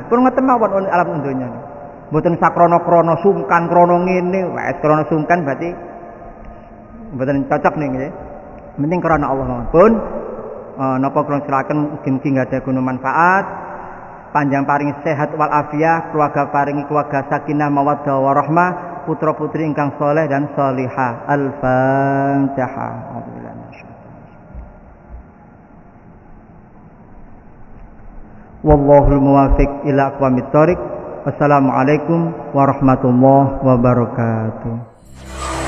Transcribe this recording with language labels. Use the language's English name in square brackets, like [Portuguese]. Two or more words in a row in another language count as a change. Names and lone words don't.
[Javanese] Pun ngoten mawon alam donya. Mboten sak krana-krana sungkan krana ngene, wis krana sungkan berarti Mboten cocok nih nggih. Penting karena Allah mawon. Pun napa kula silakan mugi-mugi nggadahi guna manfaat, panjang paring sehat wal afiah, keluarga paringi keluarga [Arabic] سكينة مودة ورحمة, [Javanese] putra-putri ingkang soleh dan solihah. Al-Fatihah. [Arabic] والله الموفق إلى أقوم الطريق. والسلام عليكم ورحمة الله وبركاته.